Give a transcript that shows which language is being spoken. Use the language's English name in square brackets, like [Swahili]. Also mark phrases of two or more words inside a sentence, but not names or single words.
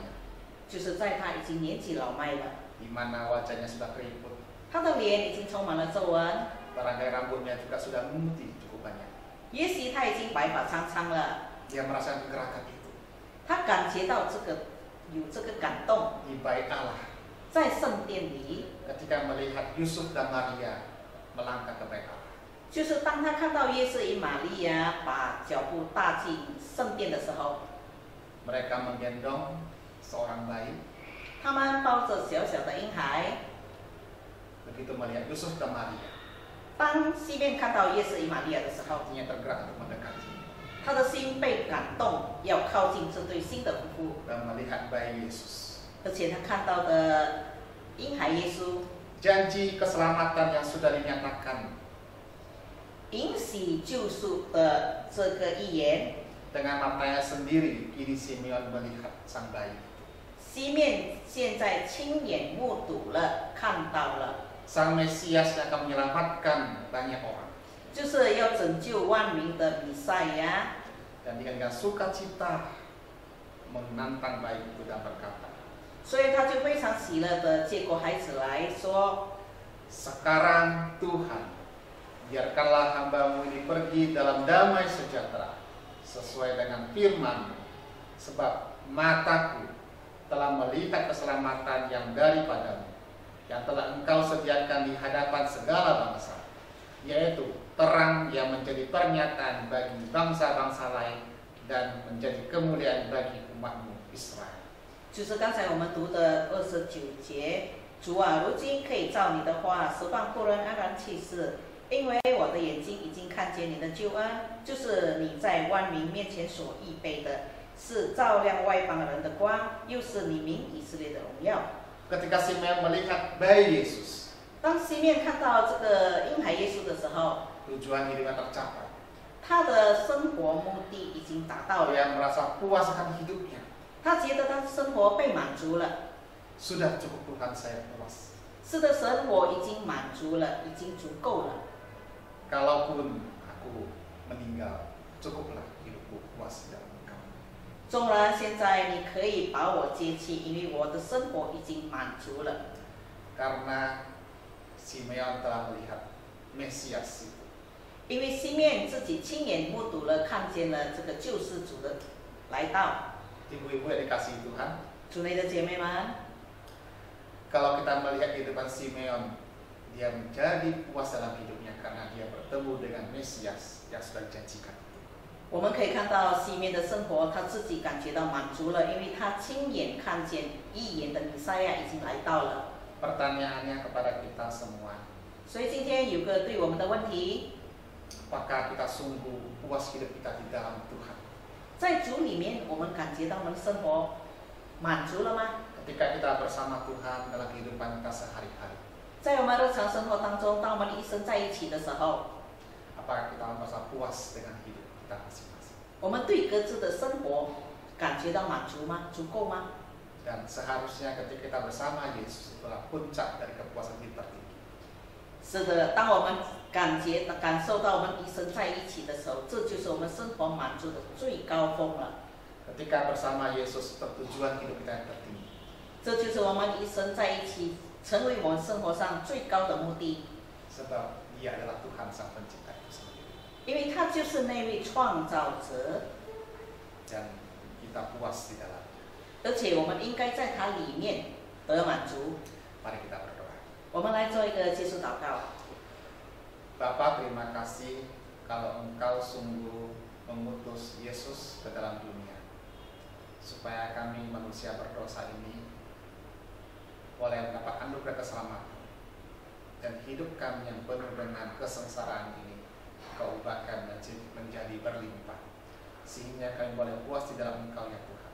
[Chinese] 就是在他已经年纪老迈了， [Indonesian] di mana wajahnya sudah keriput, [Chinese] 他的脸已经充满了皱纹， [Indonesian] barangkali rambutnya juga sudah memutih cukup banyak. [Chinese] 也许他已经白发苍苍了， [Indonesian] Dia merasakan gerakan itu [Chinese] 他感觉到有这个感动， [Indonesian] di bait Allah [Chinese] 在圣殿里， [Indonesian] ketika melihat Yusuf dan Maria melangkah ke bait Allah. [Chinese] 就是当他看到耶稣与玛利亚把脚步踏进圣殿的时候， [Indonesian] Mereka menggendong seorang bayi. [Chinese] 他们抱着小小的婴孩。 [Indonesian] Begitu melihat Yusuf dan Maria, [Chinese] 当西面看到耶稣与玛利亚的时候， [Indonesian] hatinya tergerak untuk mendekati [Chinese] 他的心被感动，要靠近这对新的夫妇， [Indonesian] dan melihat bayi Yesus. [Chinese] 而且他看到的婴孩耶稣， [Indonesian] Janji keselamatan yang sudah dinyatakan [Chinese] 允许救赎的这个预言， [Indonesian] dengan matanya sendiri, kini Simeon melihat sang bayi. [Chinese] 西面现在亲眼目睹了，看到了， [Indonesian] Sang Mesias yang akan menyelamatkan banyak orang. [Chinese] 就是要拯救万民的弥赛亚。 [Indonesian] Dan dengan sukacita menantang bayi itu dan berkata, [Chinese] 所以他就非常喜乐的接过孩子来说， [Indonesian] Sekarang Tuhan, biarkanlah hamba-Mu ini pergi dalam damai sejahtera sesuai dengan firman-Mu, sebab mataku telah melihat keselamatan yang daripada-Mu, yang telah Engkau sediakan di hadapan segala bangsa, yaitu terang yang menjadi pernyataan bagi bangsa-bangsa lain dan menjadi kemuliaan bagi umat-Mu Israel. [Chinese] 就是刚才我们读的29节，主啊，如今可以照你的话，释放仆人安然启示，因为我的眼睛已经看见你的救恩，就是你在万民面前所预备的，是照亮外邦人的光，又是你民以色列的荣耀。 [Indonesian] Ketika Simeon melihat bayi Yesus, [Chinese] 当西面看到这个婴孩耶稣的时候， [Indonesian] tujuan hidupnya tercapai. [Chinese] 他的生活目的已经达到了， [Indonesian] Dia merasa puas akan hidupnya. [Chinese] 他觉得他的生活被满足了。 [Indonesian] Sudah cukup Tuhan, saya puas. [Chinese] 是的，生活已经满足了，已经足够了。 [Indonesian] Kalaupun aku meninggal, cukuplah hidupku puas dalam Engkau. [Chinese] 纵然现在你可以把我接去，因为我的生活已经满足了。 [Indonesian] Karena Simeon telah melihat Mesias itu. [Chinese] 因为西面自己亲眼目睹了，看见了这个救世主的来到。 [Indonesian] Ibu-ibu yang dikasihi Tuhan, [Chinese] 主内的姐妹们， [Indonesian] kalau kita melihat kehidupan Simeon, dia menjadi puas dalam hidupnya karena dia bertemu dengan Mesias yang sudah dijanjikan. [Chinese] 我们可以看到西面的生活，他自己感觉到满足了，因为他亲眼看见预言的弥赛亚已经来到了。 [Indonesian] Pertanyaannya kepada kita semua, [Chinese] 所以今天有个对我们的问题， [Indonesian] apakah kita sungguh puas hidup kita di dalam Tuhan? [Chinese] 在主里面，我们感觉到我们的生活满足了吗？ [Indonesian] Ketika kita bersama Tuhan dalam kehidupan kita sehari-hari, [Chinese] 在我们日常生活当中，当我们一生在一起的时候， [Indonesian] apakah kita merasa puas dengan hidup kita masing-masing? [Chinese] 我们对各自的生活感觉到满足吗？足够吗？ [Indonesian] Dan seharusnya ketika kita bersama Yesus itulah puncak dari kepuasan hidup tertinggi. [Chinese] 是的，当我们感受到我们一生在一起的时候，这就是我们生活满足的最高峰了。 [Indonesian] Ketika bersama Yesus tujuan hidup kita yang tertinggi. [Chinese] 这就是我们一生在一起，成为我们生活上最高的目的。 [Indonesian] Sebab Dia adalah Tuhan Sang Pencipta itu sendiri. [Chinese] 因为他就是那位创造者， [Indonesian] Dan kita puas di dalam. [Chinese] 而且我们应该在他里面得满足。 [Indonesian] Mari kita berdoa. [Chinese] 我们来做一个结束祷告。 [Indonesian] Bapa, terima kasih kalau Engkau sungguh mengutus Yesus ke dalam dunia, supaya kami manusia berdosa ini boleh mendapat anugerah keselamatan, dan hidup kami yang penuh dengan kesengsaraan ini Kau ubahkan menjadi berlimpah, sehingga kami boleh puas di dalam Engkau ya Tuhan.